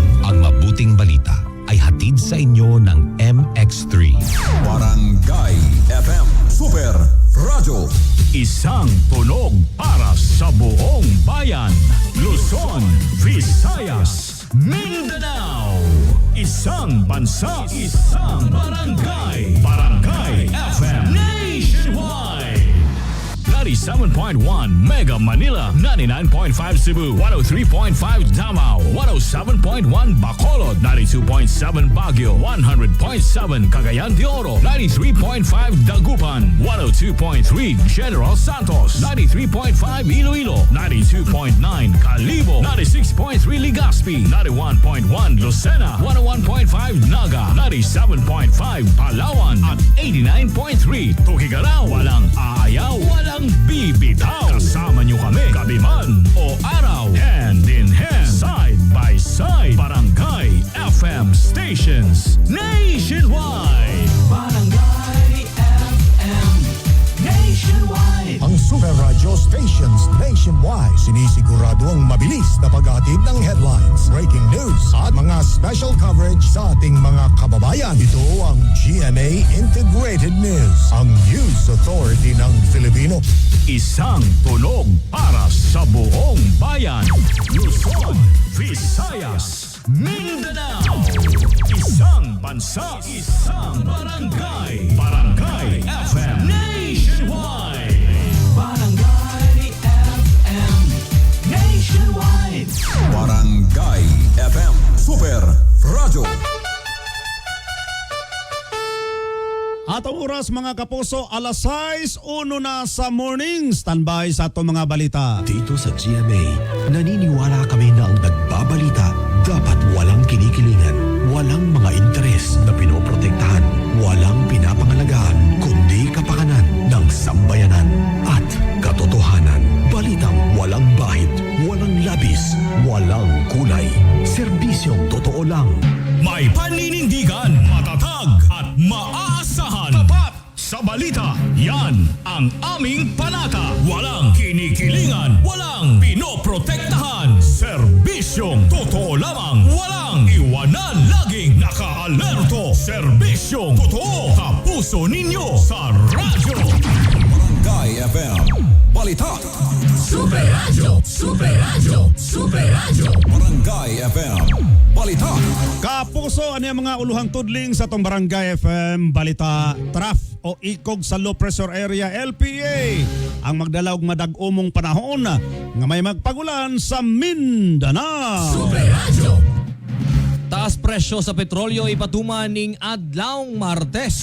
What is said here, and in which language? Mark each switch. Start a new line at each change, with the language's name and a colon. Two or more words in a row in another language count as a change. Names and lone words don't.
Filipino: Ang mabuting balita ay hatid sa inyo ng MX3. Barangay FM Super Radio. Isang tunog para sa buong bayan. Luzon, Visayas, Mindanao. Isang bansa, isang barangay. Barangay FM Nationwide. 97.1 Mega Manila, 99.5 Cebu, 103.5 Davao, 107.1 Bacolod, 92.7 Baguio, 100.7 Cagayan de Oro, 93.5 Dagupan, 102.3 General Santos, 93.5 Iloilo, 92.9 Calibo, 96.3 Legazpi, 91.1 Lucena, 101.5 Naga, 97.5 Palawan, at 89.3 Tugigarao. Walang aayaw, walang bibitaw. Kasama nyo kami, gabi man o araw.
English: Hand in hand, side by side. Barangay FM stations nationwide. Barangay FM nationwide.
Filipino: Ang Super Radio stations nationwide sinisigurado ang mabilis na paghatid ng headlines,
English: breaking news
Filipino: at mga
English: special coverage
Filipino: sa ating mga kababayan. Ito ang GMA Integrated News, ang
English: news authority
Filipino: ng Filipino. Isang tunog para sa buong bayan. Luzon, Visayas, Mindanao. Isang bansa, isang barangay. Barangay FM nationwide. Barangay FM nationwide. Barangay FM Super Radio.
Cebuano: Atong oras mga kapuso, alas 6:01 na sa morning. Standby sa atong mga balita.
Filipino: Dito sa GMA, naniniwala kami na ang nagbabalita dapat walang kinikilingan, walang mga interes na pinoprotektahan, walang pinapangalagaan, kundi kapakanan ng sambayanan at katotohanan. Balitang walang bahid, walang labis, walang kulay. Serbisyong totoo lang. May paninindigan, matatag at maaasahan. Tapat sa balita, yan ang aming panata. Walang kinikilingan, walang pinoprotektahan. Serbisyong totoo lamang, walang iwanan. Laging naka-alerto. Serbisyong totoo, kapuso ninyo sa radyo. Barangay FM Balita. Super Radio, Super Radio, Super Radio. Barangay FM Balita.
Cebuano: Kapuso, ano yung mga uluhang tudling sa tong Barangay FM Balita? Traf o ikog sa
English: low pressure area
Cebuano: LPA ang magdalaw madag-umong panahon nga may magpagulan sa Mindanao. Super Radio. Taas presyo sa petrolyo ipatuman ning adlawng Martes.